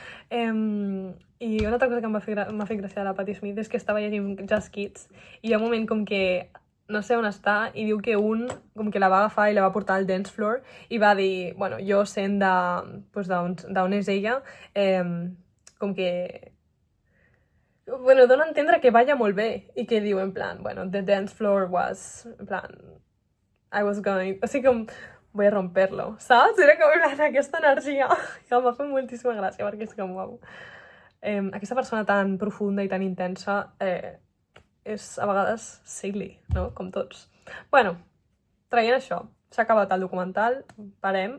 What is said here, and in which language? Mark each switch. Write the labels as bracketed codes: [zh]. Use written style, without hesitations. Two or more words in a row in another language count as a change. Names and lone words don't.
[ca] I una altra cosa que m'ha fet gràcia de la Patti Smith és que estava llegint Just Kids i hi ha un moment com que no sé on està i diu que com que la va agafar i la va portar al [en] dance floor [ca] i va dir, bueno, jo sent d'on és ella, com que... Bueno, dona a entendre que balla molt bé i que diu en plan, bueno, [en] the dance floor was, [ca] en plan, [en] I was going... [ca] O sigui, com... [es] voy a romperlo, saps? [ca] Era com aquesta energia que em va fer moltíssima gràcia perquè és com, uau. Aquesta persona tan profunda i tan intensa és a vegades silly, no? Com tots. Bueno, traient això, s'ha acabat el documental, parem.